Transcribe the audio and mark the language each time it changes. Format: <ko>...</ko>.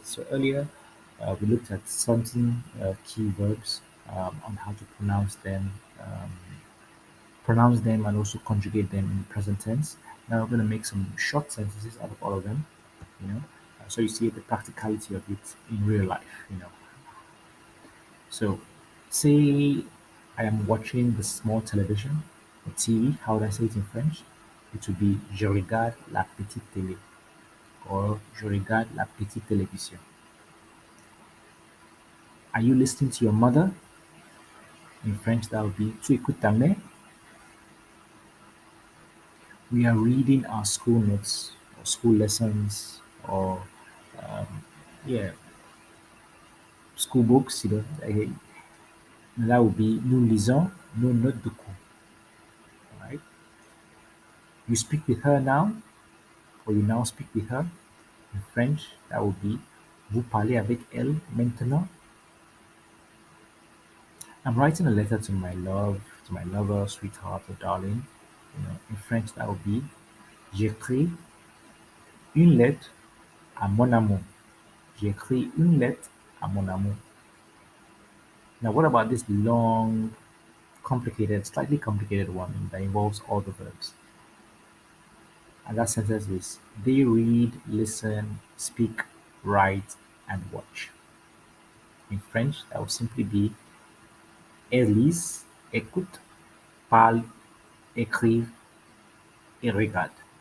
<en>So earlier, we looked at certain key verbs on how to um, pronounce them, and also conjugate them in the present tense. Now we're going to make some short sentences out of all of them. You know, so you see the practicality of it in real life. So say I am watching the small television or TV. How would I say it in French? It would be</en> <fr>je regarde la petite télé or je regarde la petite télévision.</fr> <en>Are you listening to your mother? In French, that would be</en> <fr>tu écoutes ta mère.</fr> <en>We are reading our school notes or school lessons or yeah, school books. That would be</en> <fr>nous lisons nos notes de cours.</fr> <en>Right? You speak with her now, or you now speak with her. In French, that would be</en> <fr>vous parlez avec elle maintenant.</fr> <en>I'm writing a letter to my love, to my lover, sweetheart, or darling. In French, that would be</en> <fr>j'écris une lettre à mon amour. J'écris une lettre à mon amour.</fr> <en>Now, what about this long, complicated, slightly complicated one that involves all the verbs? And that sentence is they read, listen, speak, write, and watch. In French, that would simply be</en> <fr>elles lisent, écoutent, parlent, écrivent, et regardent.</fr>